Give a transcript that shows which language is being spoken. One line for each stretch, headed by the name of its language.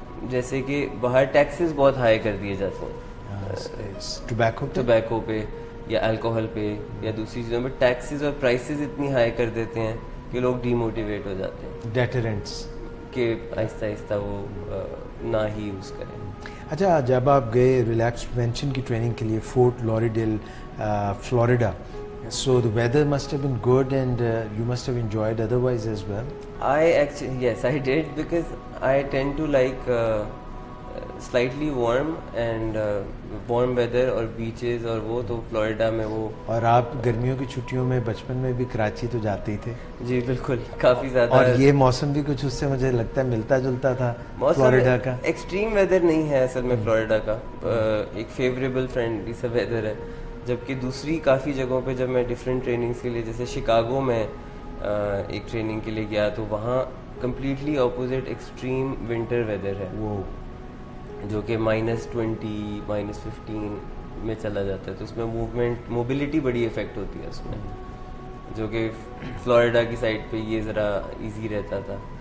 Urdu: جیسے کہ باہر ٹیکسز بہت ہائی کر دیے جاتے ہیں ٹوبیکو پہ یا الکوہل پہ یا دوسری چیزوں پہ. ٹیکسز اور پرائسز اتنی ہائی کر دیتے ہیں کہ لوگ ڈی موٹیویٹ ہو جاتے ہیں، ڈیٹرنٹس کہ آہستہ آہستہ وہ نہ ہی یوز کریں. اچھا، جب آپ گئے ریلیپس پریونشن کی ٹریننگ کے لیے fort لوریڈیل Florida,
English: so the weather must have been good and you must have enjoyed otherwise as well. Yes, I did, because I tend to like slightly warm and warm weather اور beaches اور
Urdu: وہ تو Florida میں وہ. اور آپ گرمیوں کی چھٹیوں میں بچپن میں بھی کراچی تو جاتے ہی تھے؟ جی بالکل، کافی زیادہ. اور یہ موسم بھی کچھ اس سے مجھے لگتا ہے ملتا جلتا تھا فلوریڈا کا. ایکسٹریم ویدر نہیں ہے اصل میں فلوریڈا کا، ایک فیوریبل فرینڈلی سا ویدر ہے. جبکہ دوسری کافی جگہوں پہ جب میں ڈفرینٹ ٹریننگس کے لیے، جیسے شکاگو میں ایک ٹریننگ کے لیے گیا تو وہاں completely opposite extreme winter weather ہے، وہ جو کہ -20 -15 میں چلا جاتا ہے. تو اس میں موبلٹی بڑی افیکٹ ہوتی ہے اس میں، جو کہ فلوریڈا کی سائڈ پہ یہ ذرا ایزی رہتا تھا.